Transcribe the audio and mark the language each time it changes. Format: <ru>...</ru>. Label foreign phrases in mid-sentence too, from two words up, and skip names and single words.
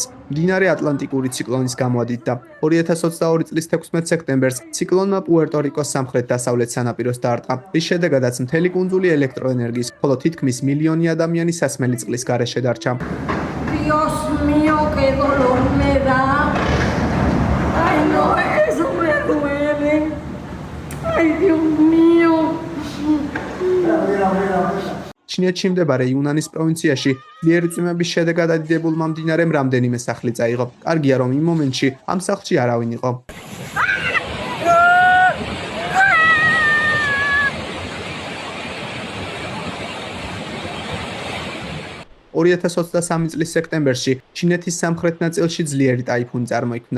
<ka>მდინარე ატლანტიკური ციკლონის გამოადიდდა. 2022 წლის 16 სექტემბერს ციკლონმა პუერტო-რიკოს სამხრეთ-დასავლეთ სანაპიროს დაარტყა, რის შედეგადაც მთელი კუნძული ელექტროენერგიის, ხოლო თითქმის მილიონი ადამიანი სასმელი წყლის გარეშე დარჩა.</ka> <es>Dios mío, qué dolor me da. Ay, no, eso me duele. Ay, Dios mío.</es> <ka>ჩინეთში მდებარე იუნანის პროვინციაში ძლიერი წვიმების შედეგად ადიდებულმა მდინარემ რამდენიმე სახლი წაიღო. კარგია, რომ იმ მომენტში ამ სახლში არავინ იყო. 2023 წლის სექტემბერში ჩინეთის სამხრეთ ნაწილში ძლიერი ტაიფუნი წარმოიქმნა.</ka>